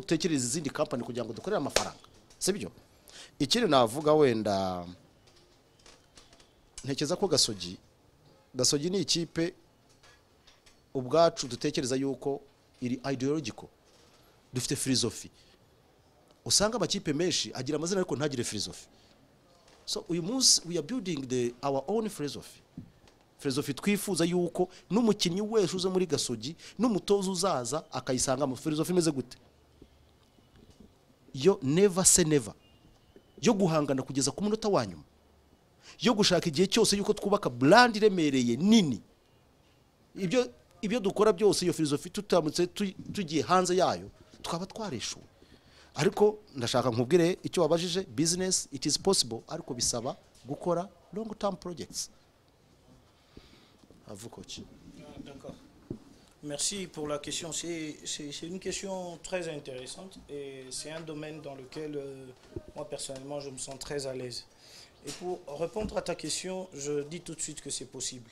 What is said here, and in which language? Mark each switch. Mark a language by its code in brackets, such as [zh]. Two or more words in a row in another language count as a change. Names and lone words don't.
[rw] dutekereza izindi company kugira ngo dukorere amafaranga sibyo ikindi navuga wenda ntekereza ko Gasogi ni ikipe ubwacu dutekereza yuko iri ideological dufite philosophy usanga amakipe menshi agira amazina ariko ntagire philosophy so uyu munsi [en] we are building our own philosophy [rw] twifuza yuko n'umukinnyi wese uze muri Gasogi n'umutoza uzaza akayisanga mu philosophy imeze gute yo [en] never say never [rw] yo guhangana kugeza ku munota wa nyuma yo gushaka igihe cyose yuko twubaka brand iremereye nini ibyo dukora byose iyo philosophy tutamutse tugiye hanze yayo twaba twareshuwe ariko ndashaka nkubwire icyo wabajije [en] business it is possible [rw] ariko bisaba gukora [en] long term projects [rw] Avukochi. [fr] D'accord. Merci pour la question. C'est une question très intéressante et c'est un domaine dans lequel moi personnellement je me sens très à l'aise. Et pour répondre à ta question, je dis tout de suite que c'est possible.